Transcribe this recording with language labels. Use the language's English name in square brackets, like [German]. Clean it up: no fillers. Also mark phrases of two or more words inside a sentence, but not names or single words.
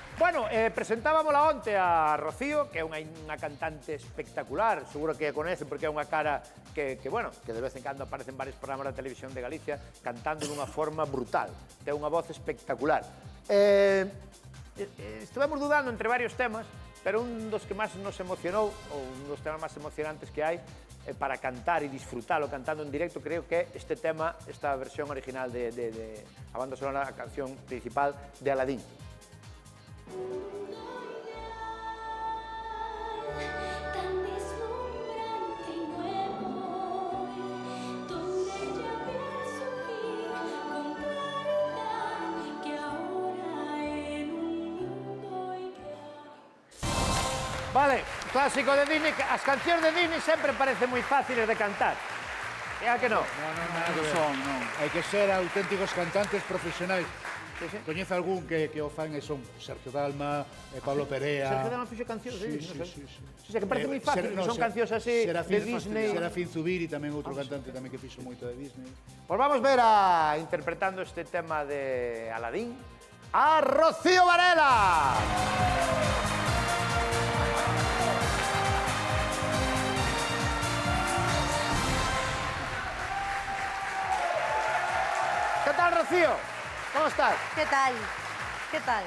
[Galician] Bueno, presentábamosla onte a Rocío, que é unha cantante espectacular, seguro que a coñece porque é unha cara que de vez en cando aparece en varios programas da televisión de Galicia cantando dunha forma brutal, ten unha voz espectacular. Estivemos dudando entre varios temas, pero un dos que máis nos emocionou, ou un dos temas máis emocionantes que hai, para cantar e disfrutalo cantando en directo, creo que é este tema, esta versión original de a banda sonora, a canción principal de Aladín. [Spanish] Tan deslumbrante y nuevo, donde ya ves surgir con claridad que ahora en un mundo ideal. [Galician] Vale, clásico de Disney, que as cancións de Disney sempre parecen moi fáciles de cantar. É a que non? Non son, non. Hai que ser auténticos cantantes profesionais. Coñece algún que o fan e son Sergio Dalma, Pablo Perea... Sergio Dalma fixe cancións de Disney, non sei. Sí. O sea, que parece moi fácil, que son cancións así de Disney. Serafín Zubiri, tamén outro cantante tamén que fixo moito de Disney. Pois vamos ver a interpretando este tema de Aladín a Rocío Varela. [Spanish] ¿Qué tal, Rocío? ¿Cómo estás? ¿Qué tal? ¿Qué tal?